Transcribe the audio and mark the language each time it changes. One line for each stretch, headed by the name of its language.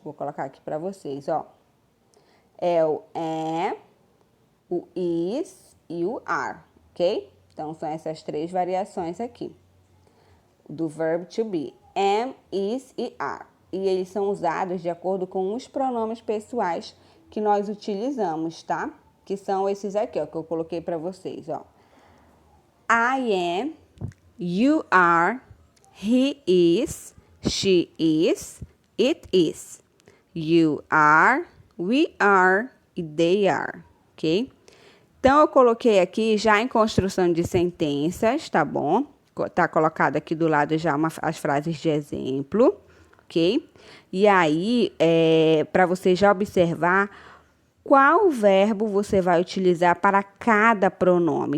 Portuguese: Vou colocar aqui para vocês, ó. É o am, o is e o are, ok? Então, são essas 3 variações aqui do verbo to be, am, is e are. E eles são usados de acordo com os pronomes pessoais que nós utilizamos, tá? Que são esses aqui, ó, que eu coloquei para vocês, ó.
English: I am, you are, he is, she is, it is. You are, we are e they are, ok?
Portuguese: Então, eu coloquei aqui já em construção de sentenças, tá bom? Tá colocado aqui do lado já as frases de exemplo, ok? E aí, para você já observar qual verbo você vai utilizar para cada pronome.